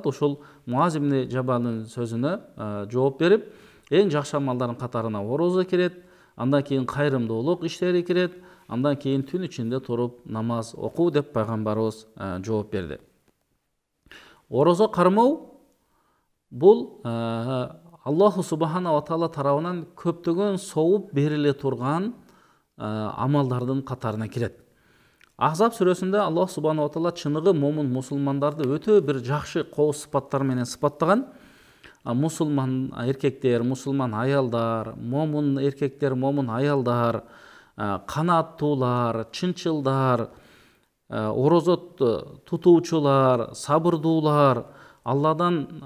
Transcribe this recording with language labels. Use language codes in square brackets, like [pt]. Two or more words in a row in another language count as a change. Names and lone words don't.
[ky] Ошол Муаз ибн Жабалдын сөзүнө жооп берип, эң жакшы амалдардын катарына орозо кирет, андан кийин кайрымдуулук иштери кирет, андан кийин түн ичинде туруп намаз окуу деп пайгамбарыбыз жооп берди. Орозо кармоо бул [ar] الله سبحانه وتعالى [ky] тарабынан көптөгөн соуп бериле турган амалдардын катарына кирет. Ахзаб сүрөсүндө [ar] الله سبحانه وتعالى [ky] чыныгы момун мусулмандарды өтө бир жакшы кооз сыпаттар менен сыпаттаган. Мусулман эркектер, мусулман аялдар, момун эркектер, момун аялдар, канаттуулар, чынчылдар, орозо тутуучулар, сабырдуулар, Алладан